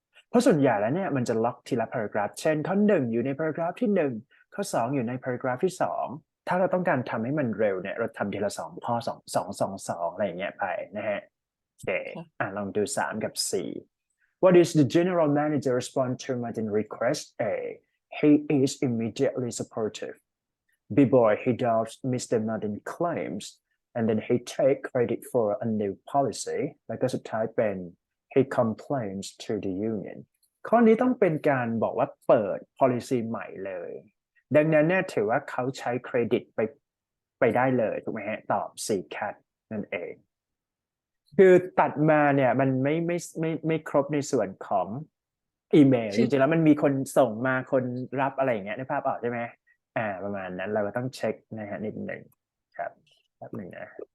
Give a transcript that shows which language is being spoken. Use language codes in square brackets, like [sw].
[th] เพราะส่วนใหญ่แล้วเนี่ยมันจะล็อกทีละ paragraph เช่นข้อ1อยู่ใน paragraph ที่1ข้อ2อยู่ใน paragraph ที่2ถ้าเราต้องการทำให้มันเร็วเนี่ยเราทำทีละ2ข้อ2 อะไรอย่างเงี้ยไปนะฮะโอเคลองดู3กับ4 [en] What is the general manager respond to Martin request? A. He is immediately supportive. B. Boy, he doubts Mr. Martin claims, and then he take credit for a new policy. [th] แล้วก็สุดท้ายเป็น [en] he complains to the union. [th] ข้อนี้ต้องเป็นการบอกว่าเปิด policy ใหม่เลยดังนั้นเนี่ยถือว่าเขาใช้เครดิตไปได้เลยถูกไหมฮะตอบ C cat นั่นเองคือตัดมาเนี่ยมันไม่ครบในส่วนของอีเมลจริงๆแล้วมันมีคนส่งมาคนรับอะไรอย่างเงี้ยในภาพออกใช่ไหมประมาณนั้นเราก็ต้องเช็คนะฮะนิดหนึ่งครับแป๊บหนึ่งนะ